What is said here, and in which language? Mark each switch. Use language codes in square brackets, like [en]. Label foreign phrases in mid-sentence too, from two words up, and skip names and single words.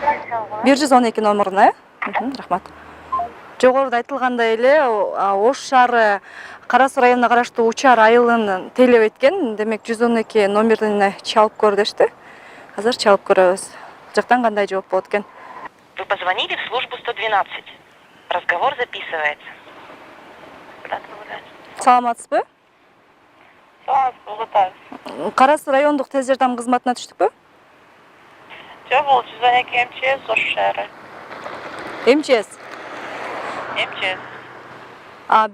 [ky] 112 номуруна, рахмат. Жогоруда айтылгандай эле, Ош шаары Кара Суу районуна караштуу Учар айылын тейлеп эткен. Демек 112 номерин чалып көр дешти. Азыр чалып көрөбүз. Жактан кандай жооп болот экен? [ru] Вы позвонили в службу 112. Разговор записывается. [ky] Саламатсызбы? Саламатсызбы. Кара Суу райондук тез жардам кызматына түштүкпү? Жок, бул 112 МЧС Ош шаары. МЧС. МЧС.